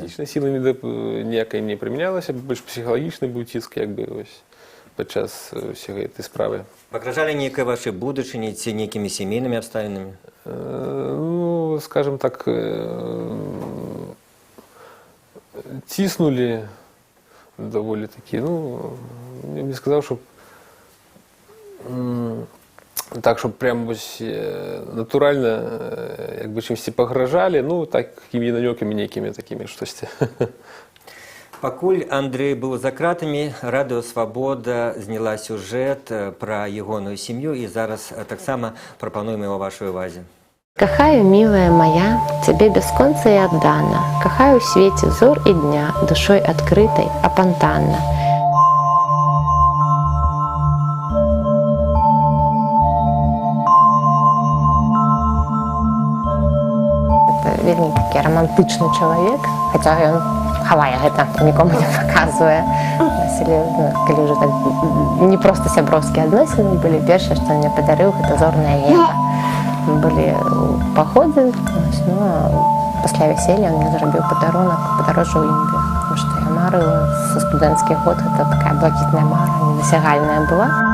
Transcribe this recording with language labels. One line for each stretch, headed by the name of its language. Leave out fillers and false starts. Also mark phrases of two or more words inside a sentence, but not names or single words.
Belarusian: Фізічная сіла ніякай не прымянялася, больш псіхалагічны быў ціск, як бы, ось, падчас усёй гэтай справы. Пагражалі нейкай вашай будучыні ці нейкімі сямейнымі абставінамі?
Ukrainian: Ну,
Russian: скажем так,
Belarusian: ціснулі даволі такі, ну, я б не сказаў, што так,
Ukrainian: щоб прям ось натуральна, якби чимось погрожали, ну, такими намеками некими такими, штось.
Belarusian: Пакуль Андрэй быў за кратамі, Радыё Свабода зняла сюжэт пра ягоную сям'ю і зараз таксама прапануем яго вашай увазе. Кахаю,
Russian: милая моя, тебе бесконца и отдана, кахаю в свете зор и дня, душой открытой, опонтанно.
Belarusian: Это вельмі такі романтичны чалавек, хаця ён хавае гэта, нікому не паказвае. Калі ўжо так не проста сяброўскія адносіны былі, першае, што мне падарыў, гэта зорнае неба. Мы былі ў паходзе, ну, а пасля вяселля ён мне зрабіў падарунак падарожжа ў Індыю, тому што я марыла са студэнцкіх год, гэта такая блакітная мара, недасягальная была.